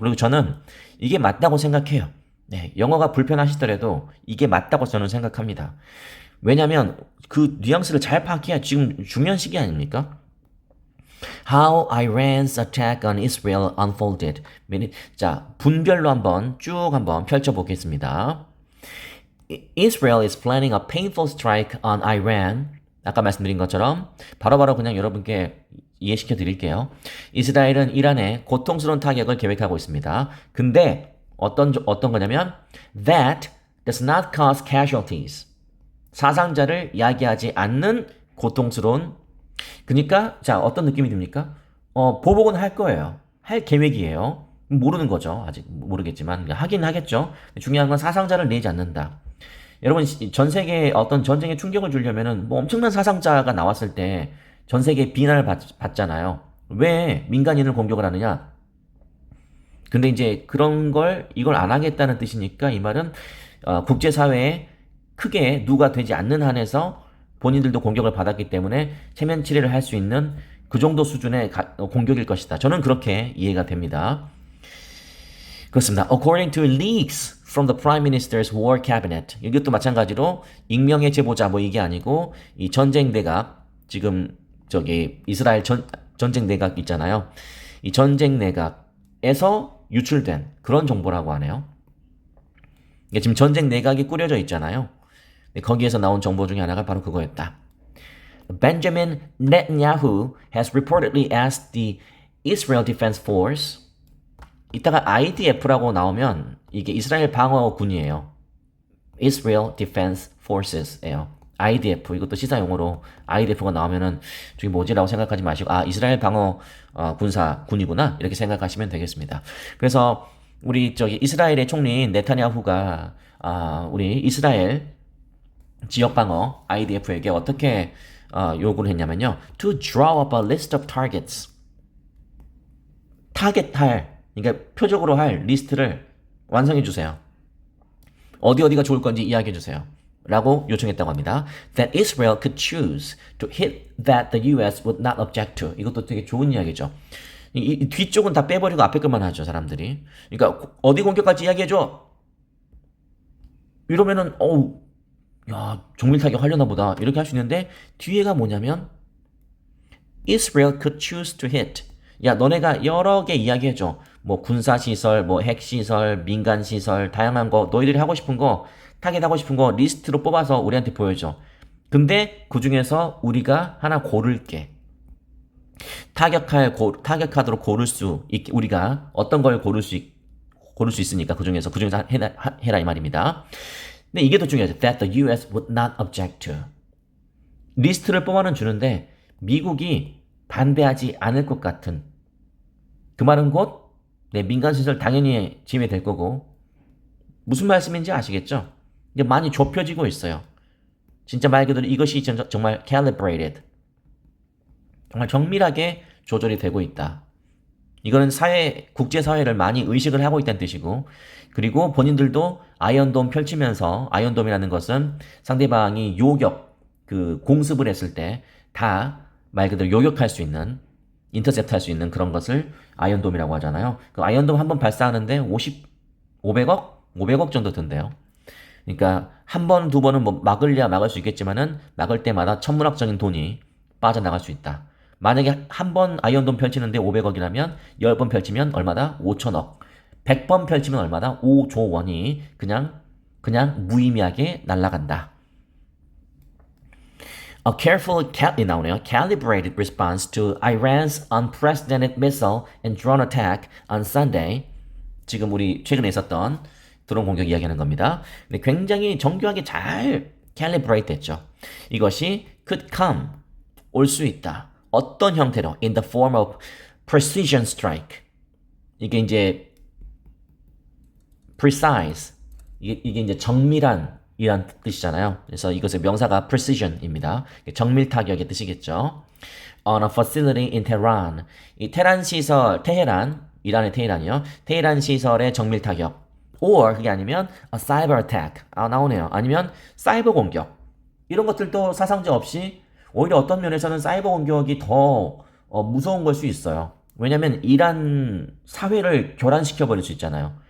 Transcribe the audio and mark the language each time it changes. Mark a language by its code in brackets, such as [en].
[ko] 그리고 저는 이게 맞다고 생각해요. 네, 영어가 불편하시더라도 이게 맞다고 저는 생각합니다. 왜냐면 그 뉘앙스를 잘 파악해야 지금 중요한 시기 아닙니까? [en] How Iran's attack on Israel unfolded. [ko] 자, 분별로 한번 펼쳐보겠습니다. [en] Israel is planning a painful strike on Iran. [ko] 아까 말씀드린 것처럼 바로바로 그냥 여러분께 이해시켜 드릴게요. 이스라엘은 이란에 고통스러운 타격을 계획하고 있습니다. 근데 어떤 거냐면 [en] that does not cause casualties. [ko] 사상자를 야기하지 않는 고통스러운. 그러니까 자, 어떤 느낌이 듭니까? 보복은 할 거예요. 할 계획이에요. 모르는 거죠. 아직 모르겠지만 하긴 하겠죠. 중요한 건 사상자를 내지 않는다. 여러분, 전 세계에 어떤 전쟁에 충격을 주려면은 뭐 엄청난 사상자가 나왔을 때 전 세계에 비난을 받잖아요. 왜 민간인을 공격을 하느냐? 근데 이제 이걸 안 하겠다는 뜻이니까 이 말은 국제사회에 크게 누가 되지 않는 한에서 본인들도 공격을 받았기 때문에 체면 치레를 할 수 있는 그 정도 수준의 공격일 것이다. 저는 그렇게 이해가 됩니다. 그렇습니다. [en] According to leaks from the Prime Minister's War Cabinet. [ko] 이것도 마찬가지로 익명의 제보자 이게 아니고 이 전쟁 내각, 지금 이스라엘 전쟁 내각 있잖아요. 이 전쟁 내각에서 유출된 그런 정보라고 하네요. 지금 전쟁 내각이 꾸려져 있잖아요. 거기에서 나온 정보 중에 하나가 바로 그거였다. [en] Benjamin Netanyahu has reportedly asked the Israel Defense Force. [ko] 이따가 IDF라고 나오면 이게 이스라엘 방어군이에요. [en] Israel Defense Forces예요. [ko] IDF, 이것도 시사 용어로 IDF가 나오면은 저기 뭐지라고 생각하지 마시고 이스라엘 방어 군이구나 이렇게 생각하시면 되겠습니다. 그래서 우리 이스라엘의 총리인 네타냐후가 우리 이스라엘 지역 방어 IDF에게 어떻게 요구를 했냐면요. [en] To draw up a list of targets. [ko] 타겟할, 그러니까 표적으로 할 리스트를 완성해 주세요. 어디가 좋을 건지 이야기해 주세요. 라고 요청했다고 합니다. [en] That Israel could choose to hit that the US would not object to. [ko] 이것도 되게 좋은 이야기죠. 이 뒤쪽은 다 빼버리고 앞에 것만 하죠, 사람들이. 그러니까 어디 공격할지 이야기해줘. 이러면은 야, 정밀 타격 하려나 보다. 이렇게 할 수 있는데 뒤에가 뭐냐면 [en] Israel could choose to hit. [ko] 야, 너네가 여러 개 이야기해줘. 뭐 군사시설, 뭐 핵시설, 민간시설, 다양한 거, 너희들이 하고 싶은 거, 타겟하고 싶은 거 리스트로 뽑아서 우리한테 보여줘. 근데 그 중에서 우리가 하나 고를게. 타격 카드로 우리가 어떤 걸 고를 수 있으니까 그 중에서 해라 이 말입니다. 근데 이게 더 중요하죠. [en] That the US would not object to. [ko] 리스트를 뽑아는 주는데 미국이 반대하지 않을 것 같은. 그 말은 곧 민간시설 당연히 지휘될 거고 무슨 말씀인지 아시겠죠? 이제 많이 좁혀지고 있어요. 진짜 말 그대로 이것이 정말 calibrated. 정말 정밀하게 조절이 되고 있다. 이거는 국제사회를 많이 의식을 하고 있다는 뜻이고, 그리고 본인들도 아이언돔 펼치면서, 아이언돔이라는 것은 상대방이 공습을 했을 때 다 말 그대로 요격할 수 있는, 인터셉트 할 수 있는 그런 것을 아이언돔이라고 하잖아요. 그 아이언돔 한번 발사하는데 500억 정도 든대요. 그러니까 한 번, 두 번은 뭐 막을 수 있겠지만은 막을 때마다 천문학적인 돈이 빠져나갈 수 있다. 만약에 한 번 아이언돔 펼치는데 500억이라면 10번 펼치면 얼마다? 5천억. 100번 펼치면 얼마다? 5조 원이 그냥 무의미하게 날아간다. [en] A calibrated response to Iran's unprecedented missile and drone attack on Sunday. [ko] 지금 우리 최근에 있었던 드론 공격 이야기하는 겁니다. 근데 굉장히 정교하게 잘 calibrate 됐죠. 이것이 [en] could come, [ko] 올 수 있다. 어떤 형태로? [en] In the form of precision strike. [ko] 이게 이제 precise. 이게 이제 정밀한 이란 뜻이잖아요. 그래서 이것의 명사가 precision입니다. 정밀 타격의 뜻이겠죠. [en] On a facility in Tehran. [ko] 이 테란 시설, 이란의 테헤란이요. 테헤란 시설의 정밀 타격. [en] Or [ko] 그게 아니면 [en] a cyber attack. [ko] 나오네요. 아니면 사이버 공격. 이런 것들도 사상자 없이 오히려 어떤 면에서는 사이버 공격이 더 무서운 걸 수 있어요. 왜냐면 이란 사회를 교란시켜버릴 수 있잖아요.